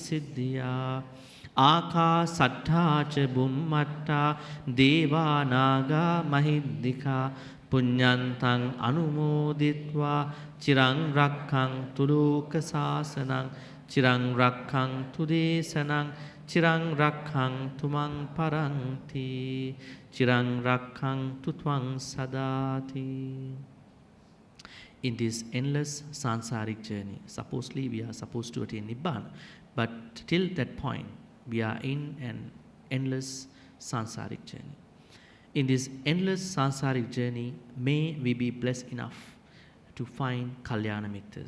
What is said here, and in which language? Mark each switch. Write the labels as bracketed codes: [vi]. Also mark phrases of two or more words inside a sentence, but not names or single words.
[pi] siddhya ආකාසට්ඨාච බුම්මට්ඨා දේවා නාග මහිද්దికා පුඤ්ඤන්තං අනුමෝදිත්වා චිරං රක්ඛන්තු ලෝක සාසනං චිරං රක්ඛන්තු දේශනං චිරං රක්ඛන්තු මං පරන්ති චිරං රක්ඛන්තු ත්වං සදාති. [en] In this endless sansaric journey, supposedly we are supposed to attain Nibbana, but till that point, we are in an endless sansaric journey. In this endless sansaric journey, may we be blessed enough to find [pi] Kalyana Mittas.